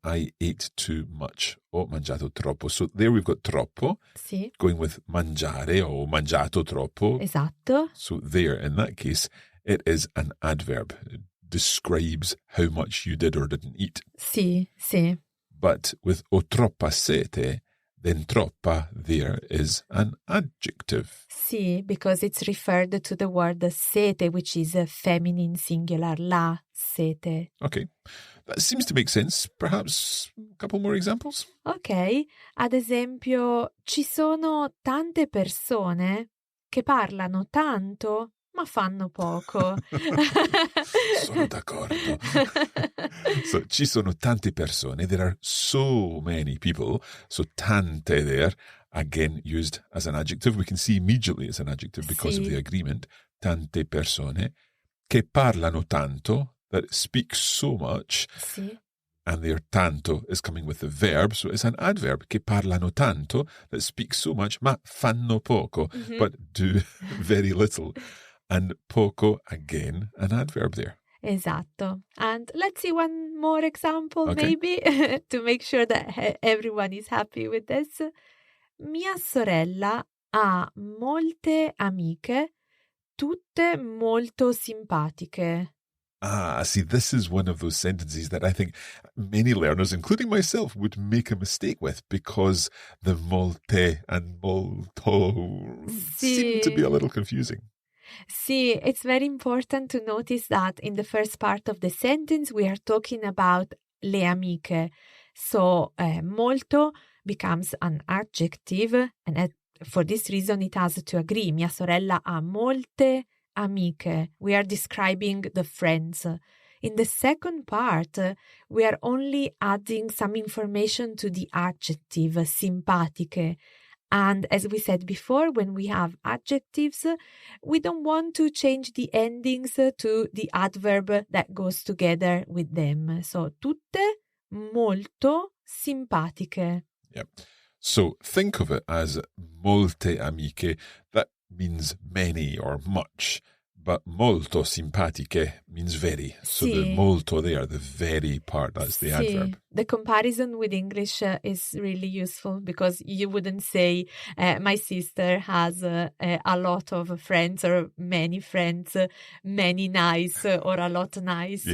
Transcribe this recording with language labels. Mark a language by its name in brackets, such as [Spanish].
[English] I ate too much. [Italian] Ho mangiato troppo. [English] So there we've got troppo, [Italian] Sì. [English] going with mangiare, [Italian] ho mangiato troppo. Esatto. [English] So there, in that case, it is an adverb. It describes how much you did or didn't eat. [Italian] Sì, sì. [English] But with [Italian] ho troppa sete, [English] then troppa there is an adjective. Sì, because it's referred to the word sete, which is a feminine singular, [Italian] la sete. [English] Okay, that seems to make sense. Perhaps a couple more examples? [Italian] Ok, ad esempio, ci sono tante persone che parlano tanto ma fanno poco. Sono d'accordo. So, ci sono tante persone. [English] There are so many people. So, [Italian] tante [English] there, again, used as an adjective. We can see immediately it's an adjective because of [Italian] Sì. [English] the agreement. [Italian] Tante persone che parlano tanto, [English] that speak so much. [Italian] Sì. [English] And their tanto is coming with the verb, so it's an adverb, [Italian] che parlano tanto, [English] that speak so much, [Italian] ma fanno poco, [English] but do very little. And poco, again, an adverb there. Esatto. And let's see one more example, Okay. maybe, to make sure that everyone is happy with this. [Italian] Mia sorella ha molte amiche, tutte molto simpatiche. [English] See, this is one of those sentences that I think many learners, including myself, would make a mistake with because the molte and molto seem to be a little confusing. See, it's very important to notice that in the first part of the sentence, we are talking about le amiche. So, molto becomes an adjective, and for this reason, it has to agree. [Italian] Mia sorella ha molte amiche. [English] We are describing the friends. In the second part, we are only adding some information to the adjective, simpatiche. And as we said before, when we have adjectives, we don't want to change the endings to the adverb that goes together with them. [Italian] So, tutte molto simpatiche. [English] Yep. So think of it as [Italian] molte amiche. [English] That means many or much. But [Italian] molto simpatiche [English] means very. So the [Italian] Sì. [English] molto there, the very part, that's the adverb. The comparison with English is really useful because you wouldn't say my sister has a lot of friends or many friends, many nice or a lot nice.